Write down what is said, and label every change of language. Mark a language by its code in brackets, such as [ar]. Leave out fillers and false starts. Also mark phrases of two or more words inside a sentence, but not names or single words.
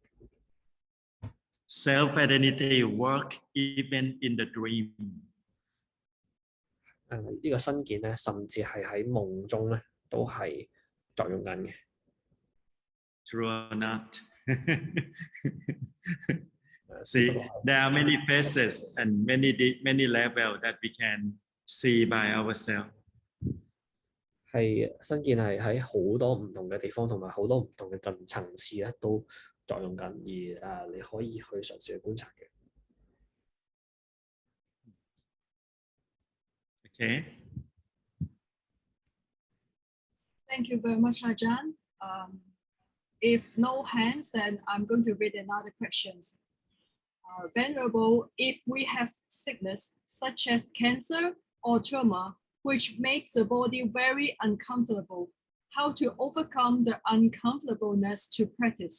[en] Self-identity work even in the dream. [yue] 呢個身見咧，甚至係喺夢中咧，都係作用緊嘅。 [en] True or not? See, there are many phases and many levels that we can see by ourselves. [yue] 係身見係喺好多唔同嘅地方，同埋好多唔同嘅層次咧，都作用緊。而你可以去嘗試去觀察嘅。 [en] Okay. Thank you very much, Ajahn. If no hands, then I'm going to read another questions. Venerable, if we have sickness such as cancer or trauma, which makes the body very uncomfortable, how to overcome the uncomfortableness to practice?